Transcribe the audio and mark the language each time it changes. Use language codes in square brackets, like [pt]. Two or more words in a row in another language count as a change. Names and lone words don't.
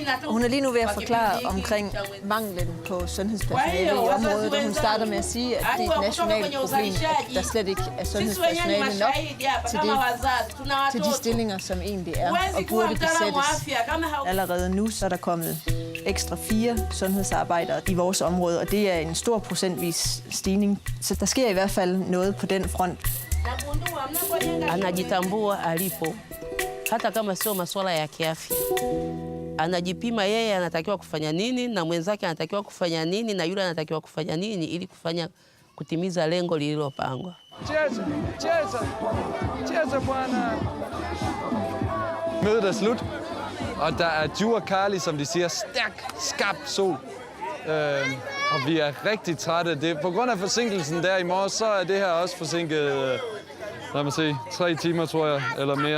[da] Hun er lige nu ved at forklare omkring manglen på sundhedspersonale i området, og hun starter med at sige, at det er et nationalt problem, at der slet ikke er sundhedspersonale nok til de stillinger, som egentlig er og burde besættes. Allerede nu så er der kommet ekstra 4 sundhedsarbejdere i vores område, og det er en stor procentvis stigning. Så der sker i hvert fald noget på den front. [sw] Anajitambua alipo hata kama sio masuala ya kiafya. Anajipima yeye anatakiwa kufanya nini na mwenzake anatakiwa kufanya nini na yule anatakiwa kufanya nini ili kutimiza lengo lililopangwa. Cheers, bwana. [da] Mødet er slut, og der er Djur Karli, som de siger, stærk, skarp sol. Og vi er rigtig trætte. På grund af forsinkelsen der i morges, så er det her også forsinket, lad mig se, 3 timer, tror jeg, eller mere.